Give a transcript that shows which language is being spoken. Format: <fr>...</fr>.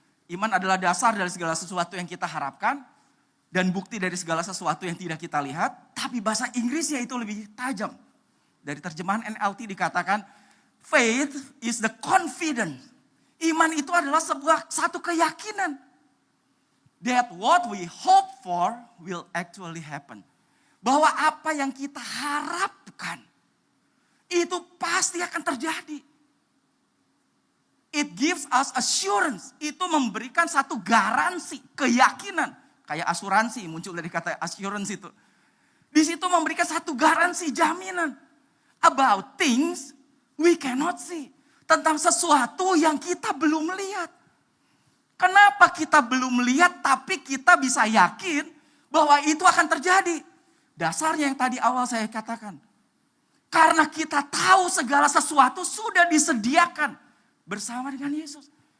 <id>Iman adalah dasar dari segala sesuatu yang kita harapkan. Dan bukti dari segala sesuatu yang tidak kita lihat. Tapi bahasa Inggrisnya itu lebih tajam. Dari terjemahan NLT dikatakan,</id> <en>faith is the confidence.</en> <id>Iman itu adalah satu keyakinan.</id> <en>That what we hope for will actually happen.</en> <id>Bahwa apa yang kita harapkan, itu pasti akan terjadi.</id> <en>It gives us assurance.</en> <id>Itu memberikan satu garansi, keyakinan. Kayak asuransi, muncul dari kata assurance itu. Di situ memberikan satu garansi, jaminan.</id> <en>About things we cannot see.</en> <id>Tentang sesuatu yang kita belum lihat. Kenapa kita belum lihat tapi kita bisa yakin bahwa itu akan terjadi? Dasarnya yang tadi awal saya katakan. Karena kita tahu segala sesuatu sudah disediakan bersama dengan Yesus.</id>